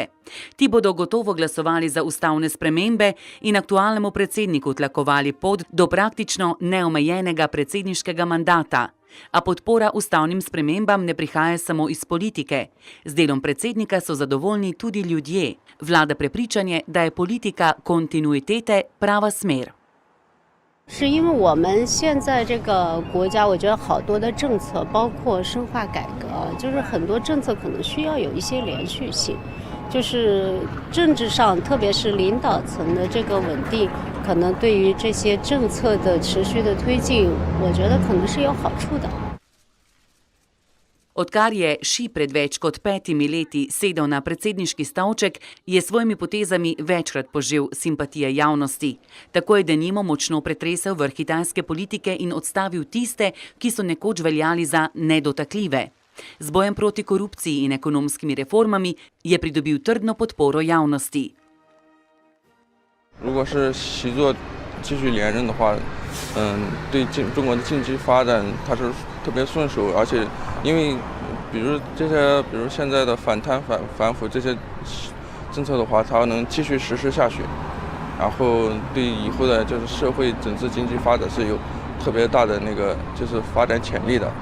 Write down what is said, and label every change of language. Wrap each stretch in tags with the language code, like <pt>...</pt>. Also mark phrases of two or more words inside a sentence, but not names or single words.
<sl>Ti bodo gotovo glasovali za ustavne spremembe in aktualnemu predsedniku tlakovali pot do praktično neomejenega predsedniškega mandata. A podpora ustavnim spremembam ne prihaja samo iz politike. Z delom predsednika so zadovoljni tudi ljudje. Vlada prepričanje, da je politika kontinuitete prava smer.</sl> <zh>是因为我们现在这个国家，我觉得好多的政策，包括深化改革，就是很多政策可能需要有一些连续性，就是政治上，特别是领导层的这个稳定，可能对于这些政策的持续的推进，我觉得可能是有好处的。</zh> <sl>Odkar je Xi pred več kot 5 leti sedel na predsedniški stolček, je svojimi potezami večkrat požel simpatije javnosti. Tako je denimo močno pretresel vrh kitajske politike in odstavil tiste, ki so nekoč veljali za nedotakljive. Z bojem proti korupciji in ekonomskimi reformami je pridobil trdno podporo javnosti.</sl> <zh>如果是习作继续连任的话，对中国的经济发展它是特别顺手，而且因为比如现在的反贪反腐这些政策的话，它能继续实施下去，然后对以后的就是社会整治经济发展是有特别大的就是发展潜力的。</zh>